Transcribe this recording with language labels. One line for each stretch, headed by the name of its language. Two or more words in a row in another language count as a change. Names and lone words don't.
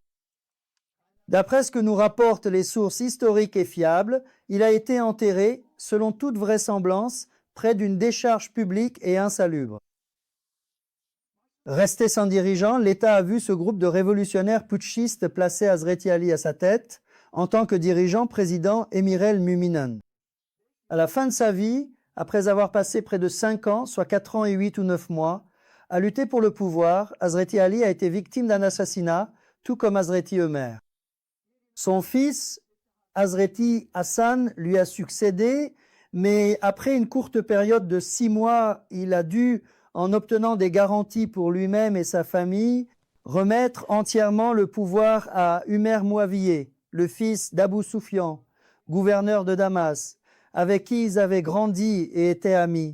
French: D'après ce que nous rapportent les sources historiques et fiables, il a été enterré, selon toute vraisemblance, près d'une décharge publique et insalubre. Resté sans dirigeant, l'État a vu ce groupe de révolutionnaires putschistes placer Hazreti Ali à sa tête en tant que dirigeant, président
Arabic: أمير المؤمنين.
French: À la fin de sa vie, après avoir passé près de 5 ans, soit 4 ans et 8 ou 9 mois, à lutter pour le pouvoir, Hazreti Ali a été victime d'un assassinat, tout comme Hazreti Omer. Son fils, Hazreti Hassan, lui a succédé, mais après une courte période de 6 mois, il a dû, en obtenant des garanties pour lui-même et sa famille, remettre entièrement le pouvoir à Umer Mouaviye, le fils d'Abu Sufyan, gouverneur de Damas, avec qui ils avaient grandi et étaient amis.